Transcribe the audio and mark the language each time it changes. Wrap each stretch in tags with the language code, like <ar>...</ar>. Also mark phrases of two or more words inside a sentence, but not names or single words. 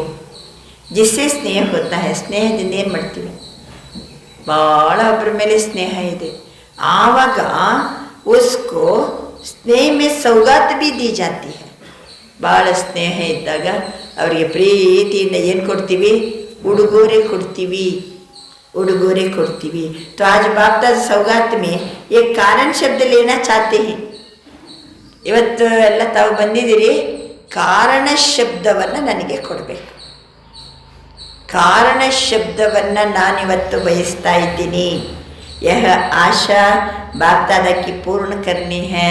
<hi>जिससे स्नेह होता है,</hi> <kn>ಸ್ನೇಹದಿಂದ ಏನು ಮಾಡ್ತೀವಿ? ಭಾಳ ಒಬ್ಬರ ಮೇಲೆ ಸ್ನೇಹ ಇದೆ, ಆವಾಗ</kn> <hi>उसको स्नेह में सौगात भी दी जाती है।</hi> <kn>ಭಾಳ ಸ್ನೇಹ ಇದ್ದಾಗ ಅವರಿಗೆ ಪ್ರೀತಿಯಿಂದ ಏನು ಕೊಡ್ತೀವಿ? ಉಡುಗೊರೆ ಕೊಡ್ತೀವಿ।</kn> <hi>तो आज बाप दादा सौगात में एक कारण शब्द लेना चाहते हैं।</hi> <kn>ಇವತ್ತು ಎಲ್ಲ ತಾವು ಬಂದಿದ್ದೀರಿ, ಕಾರಣ ಶಬ್ದವನ್ನು ನನಗೆ ಕೊಡಬೇಕು। ಕಾರಣ ಶಬ್ದವನ್ನು ನಾನಿವತ್ತು ಬಯಸ್ತಾ ಇದ್ದೀನಿ।</kn> <hi>यह आशा बाप दादा की पूर्ण करनी है।</hi>